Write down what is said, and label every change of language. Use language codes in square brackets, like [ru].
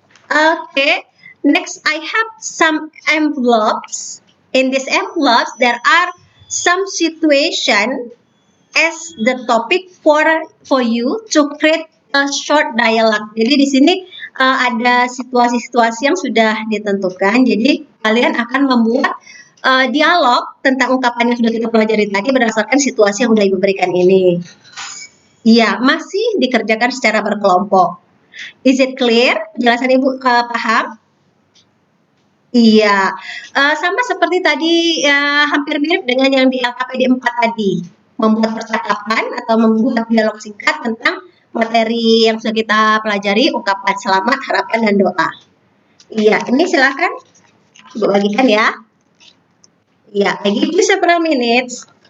[en] Okay, next I have some envelopes. In these envelopes, there are some situation as the topic for you to create a short dialogue. [id] Jadi di sini ada situasi-situasi yang sudah ditentukan. Jadi kalian akan membuat dialog tentang ungkapan yang sudah kita pelajari tadi berdasarkan situasi yang sudah Ibu berikan ini. Iya, masih dikerjakan secara berkelompok. [en] Is it clear? [id] Penjelasan Ibu paham? Iya, sama seperti tadi hampir mirip dengan yang di LKPD 4 tadi. Membuat percakapan atau membuat dialog singkat tentang materi yang sudah kita pelajari, ungkapan selamat, harapan, dan doa. Iya, ini silakan Ibu bagikan ya. [en] Iya, I give you several minutes.